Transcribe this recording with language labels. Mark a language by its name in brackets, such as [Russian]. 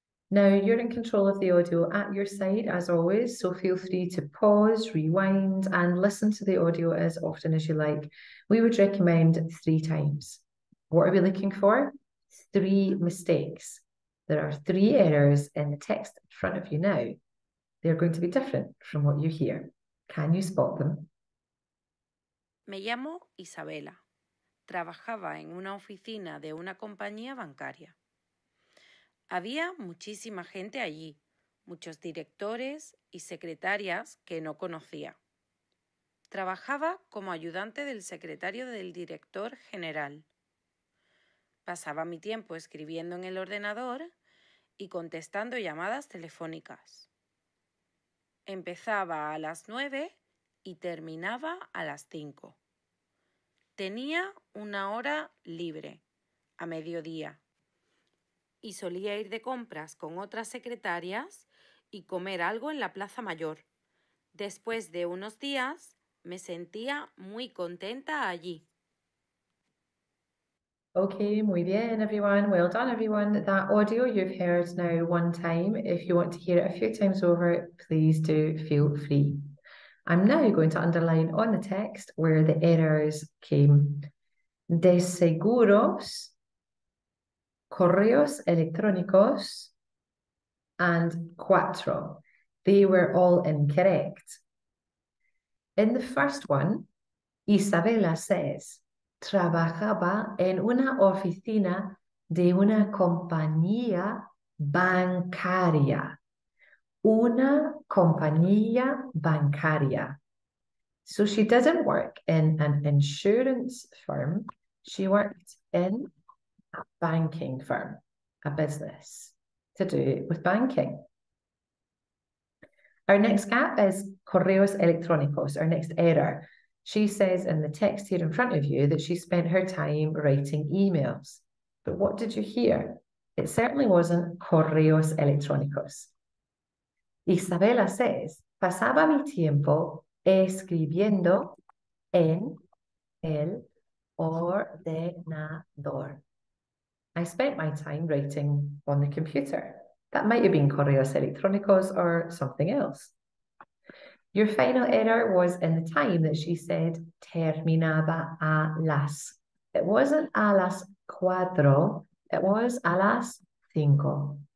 [English] Now, you're in control of the audio at your side as always, so feel free to pause, rewind, and listen to the audio as often as you like. We would recommend 3 times. What are we looking for? 3 mistakes. There are 3 errors in the text in front of you now. They're going to be different from what you hear. Can you spot them? [Spanish] Me llamo Isabela. Trabajaba en una oficina de una compañía bancaria. Había muchísima gente allí, muchos directores y secretarias que no conocía. Trabajaba como ayudante del secretario del director general. Pasaba mi tiempo escribiendo en el ordenador y contestando llamadas telefónicas. Empezaba a las 9 y terminaba a las 5. Tenía una hora libre, a mediodía, y solía ir de compras con otras secretarias y comer algo en la Plaza Mayor. Después de unos días, me sentía muy contenta allí. [English] Okay, [Spanish] muy bien, [English] everyone. Well done, everyone. That audio you've heard now one time. If you want to hear it a few times over, please do feel free. I'm now going to underline on the text where the errors came. [Spanish] De seguros, correos electrónicos, [English] and [Spanish] cuatro. [English] They were all incorrect. In the first one, Isabela says, [Spanish] trabajaba en una oficina de una compañía bancaria. Una compañía bancaria. [English] So she didn't work in an insurance firm. She worked in a banking firm, a business to do with banking. Our next gap is [Spanish] correos electrónicos, [English] our next error. She says in the text here in front of you that she spent her time writing emails. But what did you hear? It certainly wasn't [Spanish] correos electrónicos. [English] Isabela says, [Spanish] pasaba mi tiempo escribiendo en el ordenador. [English] I spent my time writing on the computer. That might have been [Spanish] correos electrónicos [English] or something else. Your final error was in the time that she said [Spanish] terminaba a las. [English] It wasn't [Spanish] a las 4, [English] it was [Spanish] a las 5.